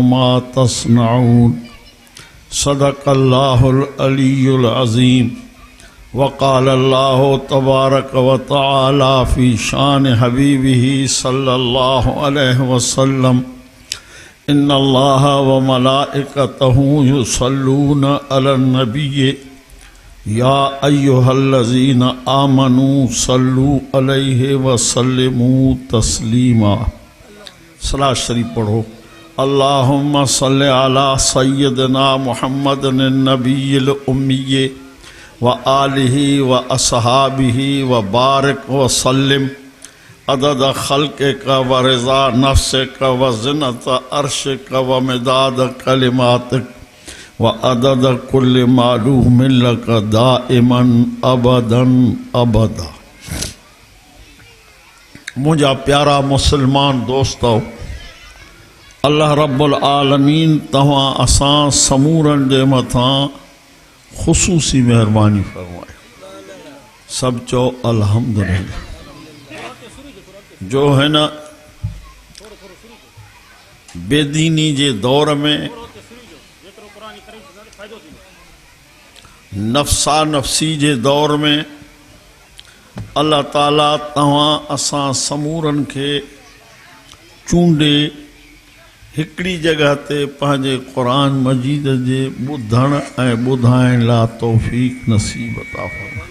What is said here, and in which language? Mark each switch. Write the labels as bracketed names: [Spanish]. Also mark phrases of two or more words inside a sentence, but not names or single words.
[Arabic] ما تسمعون صدق الله العلي العظيم وقال الله تبارك وتعالى في شأن حبيبه صلى الله عليه وسلم إن الله وملائكته يصلون على النبي يا أيها الذين آمنوا صلوا عليه وسلموا تسليما. [Sindhi] सलात शरीफ पढ़ो। [Arabic] اللهم صل على سيدنا محمد النبي الأمي وآله وأصحابه وبارك وسلم عدد خلقك ورضا نفسك وزنة عرشك ومداد كلماتك وعدد كل معلوم لك دائما أبدا أبدا. [Sindhi] मुझा प्यारा मुसलमान दोस्तों, अल्लाह रब्बुल आलमीन तव्हां असां समूरन जे मथां ख़ुसूसी मेहरबानी फरमाए। सब चो अल्हम्दुलिल्लाह। जो है न बेदीनी जे दौर में नफ्सा नफ्सी जे दौर में अल्लाह ताला तव्हां असां समूरन के चूंडे हिकड़ी जगह ते पंहिंजे क़ुरान मजीद जे ॿुधण ऐं ॿुधाइण ला तौफ़ीक़ नसीब अता फरमाए।